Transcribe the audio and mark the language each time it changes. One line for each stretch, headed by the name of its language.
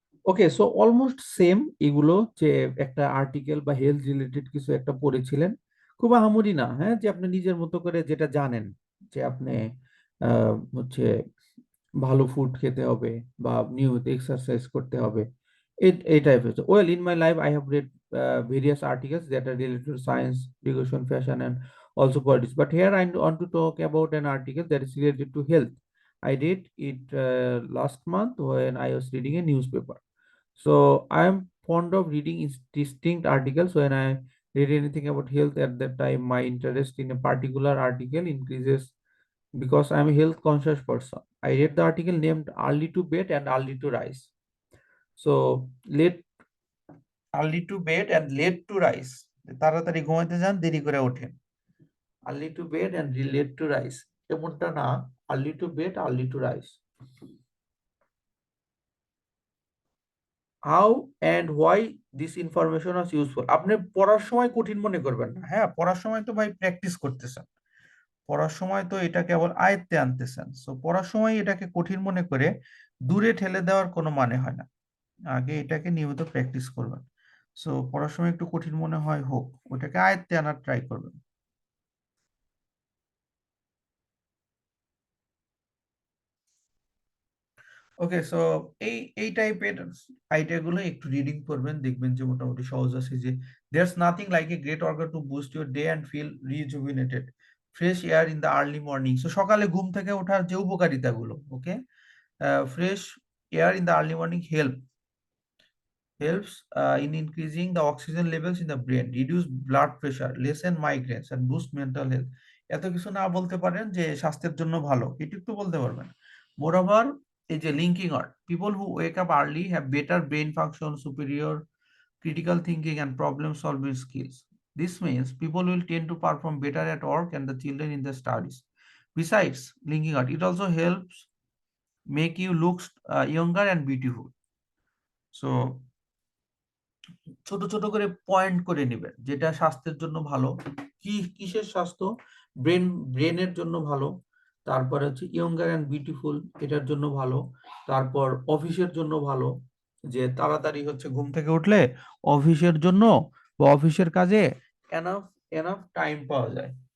Bangla: ওকে, so almost same এগুলো, যে একটা আর্টিকেল বা হেলথ রিলেটেড কিছু একটা পড়েছিলেন, খুব আহামরি না, হ্যাঁ, যে আপনি নিজের মতো করে যেটা জানেন, যে আপনি হচ্ছে ভালো ফুড খেতে হবে বা নিয়মিত এক্সারসাইজ করতে হবে, এই টাইপের।
English: Well, in my life I have read various articles that are related to science, education, fashion, and also politics. But here I want to talk about an article that is related to health. I read it last month when I was reading a newspaper. So I am fond of reading distinct articles. When I read anything about health at that time, my interest in a particular article increases because I'm a health conscious person. I read the article named Early to Bed and Early to Rise. So late, early to bed and late to rise,
Bangla: তাড়াতাড়ি ঘুমাইতে যান, দেরি করে ওঠেন।
English: early to bed and late to rise,
Bangla: এমনটা না,
English: Early to bed early to rise. How and why this information is useful,
Bangla: আপনি পড়ার সময় কঠিন মনে করবেন না, হ্যাঁ, পড়ার সময় তো ভাই প্র্যাকটিস করতেছেন, পড়ার সময় তো এটা কেবল আয়ত্তে আনতেছেন। সো পড়ার সময় এটাকে কঠিন মনে করে দূরে ঠেলে দেওয়ার কোনো মানে হয় না, আগে এটাকে নিয়মিত প্র্যাকটিস করবেন। সো পড়ার সময় একটু কঠিন মনে হয় হোক, ওটাকে আয়ত্তে আনার ট্রাই করবেন। ওকে, সো এই টাইপের আইডিয়াগুলো একটু রিডিং করবেন, দেখবেন যে মোটামুটি সহজ আছে।
English: যে there's nothing like a great organ to boost your day and feel rejuvenated, fresh air in the early morning.
Bangla: So সকালে ঘুম থেকে ওঠার যে উপকারিতাগুলো,
English: Okay, fresh air in the early morning helps in increasing the oxygen levels in the brain, reduce blood pressure, lessen migraines and boost mental health.
Bangla: এত কিছু না বলতে পারেন যে স্বাস্থ্যের জন্য ভালো, এটু একটু বলতে পারবেন।
English: moreover,
Bangla: এই যে
English: Linking out, people who wake up early have better brain function, superior critical thinking and problem solving skills. This means people will tend to perform better at work and the children in their studies. Besides linking out, it also helps make you look younger and beautiful.
Bangla: So ছোট ছোট করে point করে নেবেন যেটা স্বাস্থ্যের জন্য ভালো। কিসের স্বাস্থ্য? ব্রেনের জন্য ভালো, তারপরে হচ্ছে ইয়ঙ্গার অ্যান্ড বিউটিফুল, এটার জন্য ভালো, তারপর অফিসের জন্য ভালো, যে তাড়াতাড়ি হচ্ছে ঘুম থেকে উঠলে অফিসের জন্য বা অফিসের কাজে এনাফ এনাফ টাইম পাওয়া যায়।